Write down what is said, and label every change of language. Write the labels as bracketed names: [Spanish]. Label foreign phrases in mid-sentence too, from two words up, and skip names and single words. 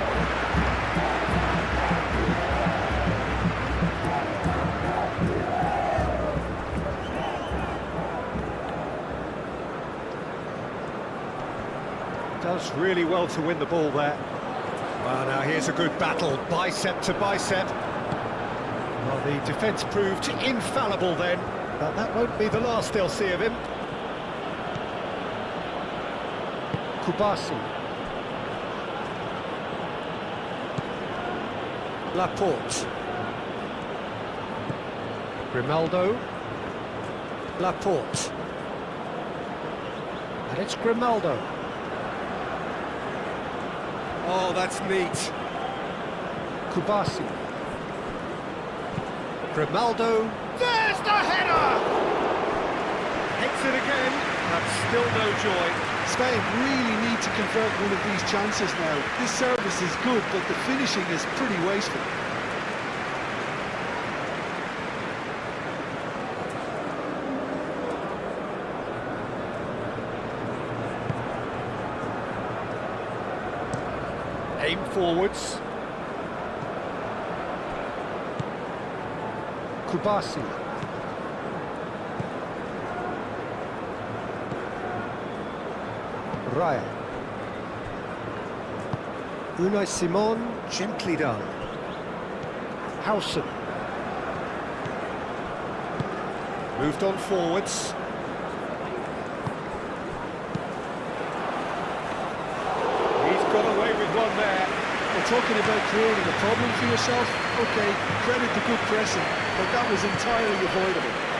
[English] Does really well to win the ball there. Well, now here's a good battle, bicep to bicep. Well, the defence proved infallible then, but that won't be the last they'll see of him. Kubasi. Laporte. Grimaldo. Laporte. And it's Grimaldo. Oh, that's neat. Kubasi. Grimaldo. There's the header! Hits it again, but still no joy. Spain really need to convert one of these chances now. This service is good, but the finishing is pretty wasteful. Aim forwards. Kubasi. Raya. Unai Simon, gently done. Howson. Moved on forwards. He's got away with one there. We're talking about creating a problem for yourself. Okay, credit the good pressing, but that was entirely avoidable.